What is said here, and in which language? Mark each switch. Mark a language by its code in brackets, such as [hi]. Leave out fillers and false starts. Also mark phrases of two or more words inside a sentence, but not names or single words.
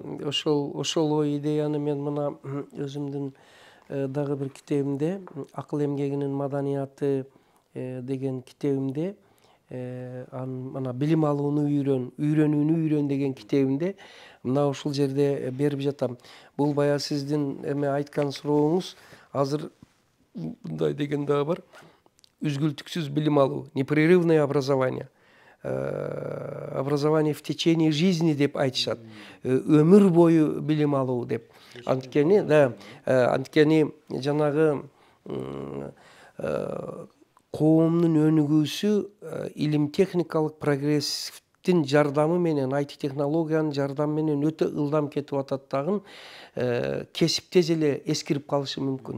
[ky] Ошол ой идеяны мен мына өзүмдүн дагы бир китебимде, Акыл эмгегинин маданияты деген китебимде, мына билим алууну үйрөнүүнү үйрөн деген китебимде мына ушул жерде берип жатам. Бул бая сиздин эме айткан сурооңуз, азыр мындай деген дагы бар. Үзгүлтүксүз билим алуу, [ru] непрерывное образование. Образование в течение жизни [ky] деп айтышат. Өмүр бою билим алуу деп. Анткени жанагы коомдун өнүгүүсү илим техникалык прогресстин жардамы менен, IT технологиянын жардамы менен өтө ылдам кетип атат дагы, кесип тез эле эскирип калышы мүмкүн.